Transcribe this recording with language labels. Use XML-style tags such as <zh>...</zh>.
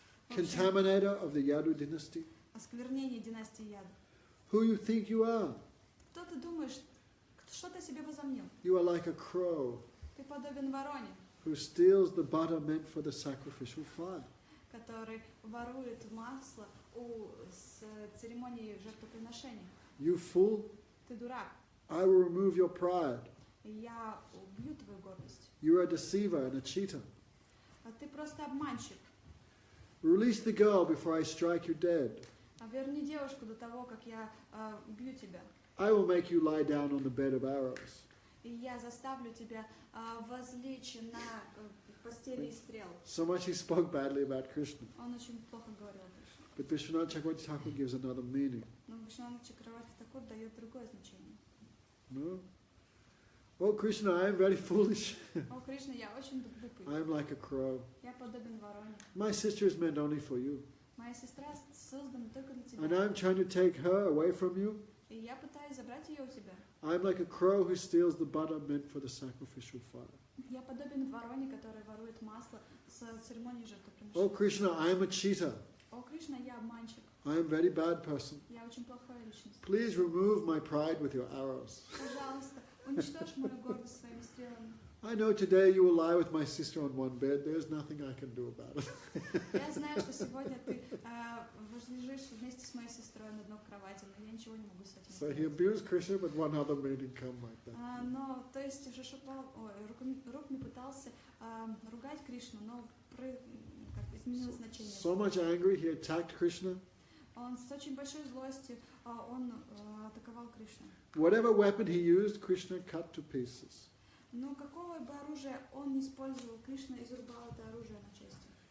<en>contaminator of the Yadu dynasty?</en> <ru>Осквернение династии Яду.</ru> <en>Who you think you are?</en> <ru>Кто ты думаешь, что ты о себе возомнил?</ru> <en>You are like a crow</en> <ru>Ты подобен вороне,</ru> <en>who steals the butter meant for the sacrificial fire.</en> <ru>который ворует масло с церемонии жертвоприношения.</ru> <en>You fool,</en> <ru>Ты дурак,</ru> <en>I will remove your pride.</en> <ru>и я убью твою гордость.</ru> <en>You are a deceiver and a cheater.</en> <ru>А ты просто обманщик.</ru> <en>Release the girl before I strike you dead.</en> <ru>Верни девушку до того, как я убью тебя.</ru> <en>I will make you lie down on the bed of arrows.</en> <ru>И я заставлю тебя возлечь на постели из стрел.</ru> <en>So much he spoke badly about Krishna.</en> <ru>Он очень плохо говорил о Кришне.</ru> <en>But Vishwanath Chakravarti Thakur gives another meaning.</en> <ru>Но Вишванатха Чакраварти Такур дает другое значение.</ru> <en>No? Oh Krishna, I am very foolish.</en> <ru>О, Кришна, я очень глупый.</ru> <en>I am like a crow.</en> <ru>Я подобен вороне.</ru> <en>My sister is meant only for you.</en> <ru>Моя сестра создана только для</ru> <en>And</en> <ru>тебя.</ru> <en>I'm trying to take her away from you.</en> <ru>И я пытаюсь забрать ее у тебя.</ru> <en>I'm like a crow who steals the butter meant for the sacrificial fire.</en> <ru>Я подобен вороне, которая ворует масло с церемонии</ru> <en>Oh</en> <ru>жертвоприношения.</ru> <en>Krishna, I am a cheater.</en> <ru>О, Кришна, я обманщик.</ru> <en>I am a very bad person.</en> <ru>Я очень плохая личность.</ru> <en>Please remove my pride with your arrows.</en> <ru>Пожалуйста, уничтожь мою гордость своими стрелами.</ru> <en>I know today you will lie with my sister on one bed. There's nothing I can do about it.</en> <ru>Я знаю, что сегодня ты возлежишь вместе с моей сестрой на одной кровати, но я ничего не могу с этим</ru> <en>So he</en> <ru>сделать.</ru> <en>abused Krishna, but one other made him come like that.</en> <ru>Но, то есть, Рукми пытался ругать Кришну, но изменил значение.</ru> <en>So much angry, he attacked Krishna.</en> <ru>Он с очень большой злостью он атаковал Кришну.</ru> <en>Whatever weapon he used, Krishna cut to pieces.</en> <ru>Но какого бы оружия он не использовал, Кришна изрубал это оружие на части.</ru>